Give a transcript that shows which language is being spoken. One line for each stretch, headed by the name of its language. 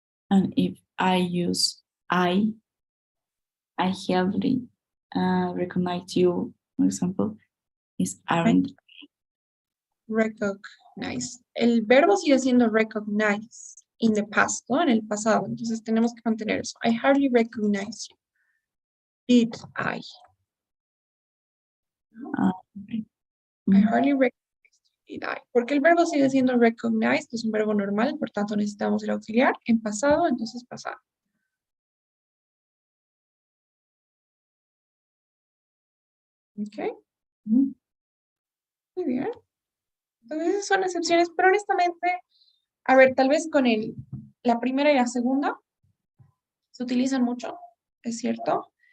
English: And if I use I hardly recognize you, for example, is aren't. Recognize.
Spanish: El verbo sigue siendo recognize
English: in the past,
Spanish: ¿no? En el pasado. Entonces tenemos que mantener eso.
English: I hardly recognize you. Did I? Okay. I hardly recognize you. Did I?
Spanish: Porque el verbo sigue siendo recognize, que es un verbo normal, por tanto necesitamos el auxiliar en pasado, entonces pasado. Ok. Mhm. Muy bien. Entonces esas son excepciones, pero honestamente, a ver, tal vez con la primera y la segunda se utilizan mucho, es cierto.